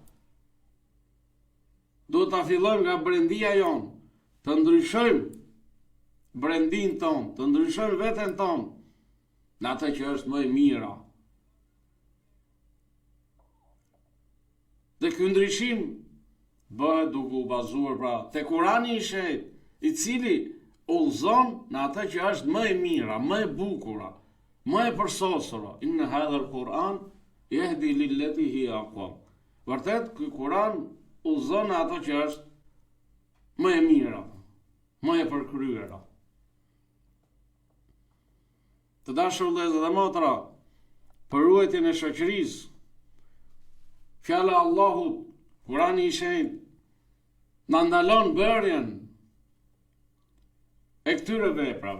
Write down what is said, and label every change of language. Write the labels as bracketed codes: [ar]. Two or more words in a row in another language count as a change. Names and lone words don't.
[sq] Duhet ta fillojmë nga brendia jonë, të ndryshojmë brendin tonë, të ndryshojmë veten tonë në atë që është më e mira. Dhe ky ndryshim bëhet duke u bazuar pra te Kurani i shenjtë, i cili udhëzon në atë që është më e mira, më e bukura, më e përsosura. [ar] إن هذا القرآن يهدي للتي هي أقوم. [sq] Vërtet, ky Kur'an udhëzon në ato që është më e mira, më e përkryera. Të dashur vëllezër dhe motra, për ruajtjen e shoqërisë, fjala e Allahut, Kurani i shenjtë, na ndalon bërjen e këtyre veprave.